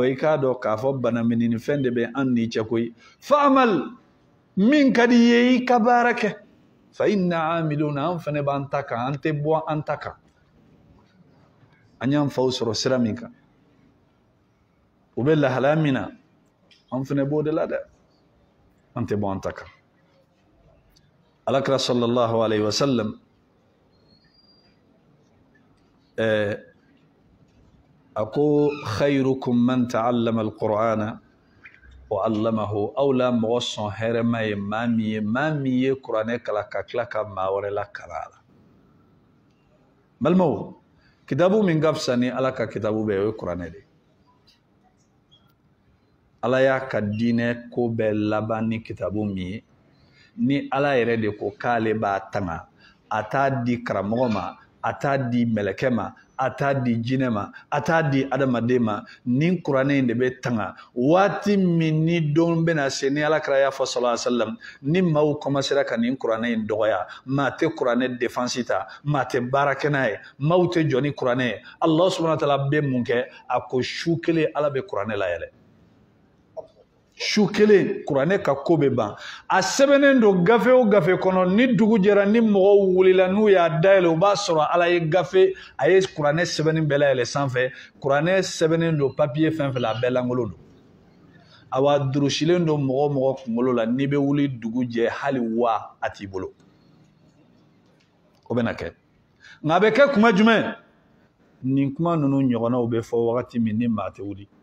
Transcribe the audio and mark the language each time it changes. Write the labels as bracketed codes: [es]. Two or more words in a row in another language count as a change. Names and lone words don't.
[bm] i k'a dɔn k'a fɔ bana minini fɛn de bɛ an ni cɛ koyi fa'amal min ka di ye i ka baara kɛ [ar] فإنا عاملون [bm] an fɛnɛ b'an ta kan an tɛ bɔ an ta kan an y'an faw sɔrɔ sira min kan u bɛ lahalaya min na an fɛnɛ b'o de la dɛ an tɛ bɔ an ta kan alakira [ar] صلى الله عليه وسلم [bm] ako [ar] خيركم من تعلم القرآن وعلمه [bm] aw la mɔgɔ sɔn hɛrɛma ye maa min ye kuranɛ kala ka tila ka maa wɛrɛ la kalan a la balimaw kitabu min ka fisa ni ala ka kitabu bɛɛ o ye kuranɛ de ala y'a ka diinɛ ko bɛɛ laban ni kitabu min ye ni ala yɛrɛ de ko k'ale b'a tanga a t'a di karamɔgɔ ma a t'a di mɛlɛkɛ ma a t'a di jinɛ ma a t'a di adamaden ma nin kuranɛ in de bɛ tanga waati min ni don bɛna se ni alakira y'a fɔ [ar] صلى الله عليه وسلم [bm] ni maaw commencera ka nin kuranɛ in dɔgɔya maa tɛ kuranɛ défense ta maa tɛ baara kɛ n'a ye maaw tɛ jɔ ni kuranɛ ye Allah [ar] سبحانه وتعالى [bm] bɛ mun kɛ a ko su kelen ala bɛ kuranɛ layɛlɛ su kelen kuranɛ ka ko bɛ ban a sɛbɛnnen don gafe o gafe kɔnɔ ni dugu jɛra ni mɔgɔw wulila n'u y'a dayɛlɛ u b'a sɔrɔ ala ye gafe a ye kuranɛ sɛbɛnni bɛɛ layɛlɛ sanfɛ kuranɛ sɛbɛnnen don papiye fɛn fɛn la a bɛɛ lankolon don awa durusilen don mɔgɔ mɔgɔ kunkolo la n'i bɛ wuli dugu jɛ hali wa a t'i bolo o bɛna kɛ nka a bɛ kɛ kuma jumɛn nin kuma ninnu ɲɔgɔnnaw bɛ fɔ wagati min ni maa tɛ wuli